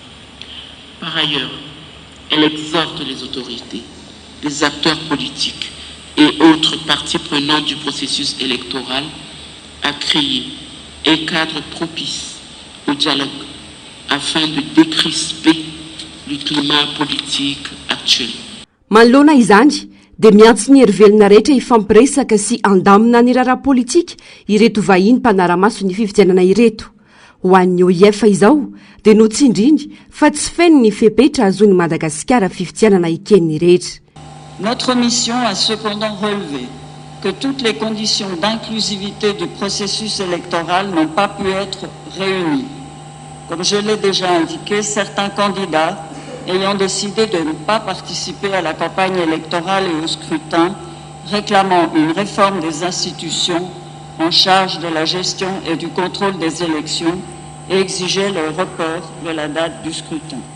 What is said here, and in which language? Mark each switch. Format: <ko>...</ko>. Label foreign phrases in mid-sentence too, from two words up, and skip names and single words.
<fr>Par ailleurs, elle exhorte les autorités, les acteurs politiques et autres parties prenantes du processus électoral à créer un cadre propice au dialogue afin de décrisper le climat politique actuel.</fr> <mg>Manoloana izany dia miantso ny hery-velona rehetra ifampiresaka sy andamina ny raharaha politika ireto vahiny mpanaramaso ny fifidianana ireto. Ho an'ny OIF izao dia notsindriny fa tsy feno ny fepetra azon'ny Madagasikara fifidianana iken'ny rehetra.</mg> <fr>Notre mission a cependant relevé que toutes les conditions d'inclusivité du processus électoral n'ont pas pu être réunies. Comme je l'ai déjà indiqué, certains candidats ayant décidé de ne pas participer à la campagne électorale et au scrutin, réclamant une réforme des institutions en charge de la gestion et du contrôle des élections et exigeaient le report de la date du scrutin.</fr>